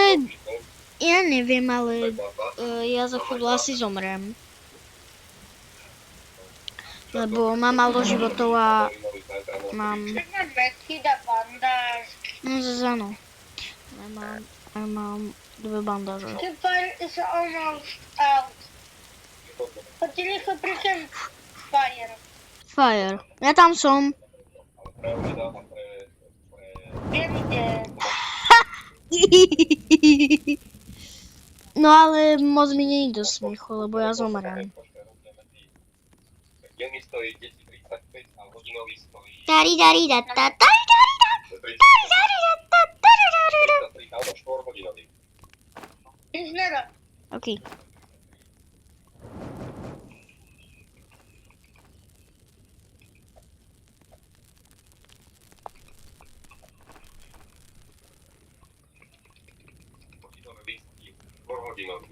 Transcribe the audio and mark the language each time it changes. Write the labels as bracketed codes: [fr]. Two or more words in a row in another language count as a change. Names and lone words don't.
[sk] Ja neviem, ale ja za chvíľu asi zomrem. Lebo mám málo životov a mám... Tak mám meky, dá bandáž. No zase áno. Ja mám 2 bandáže. [en] The fire is almost out. [sk] Poď rýchlo pri fire. Fire. Ja tam som. Viem, kde. No ale moc mi nie je do smiechu, lebo ja zomrem. Denný stojí 10,35 a hodinový stojí Dari dari da ta dari dari da. Dari da ta dari dari da. 3 alebo 4-hodinový. Inžniera. OK. Hodinové lístky, 4-hodinový.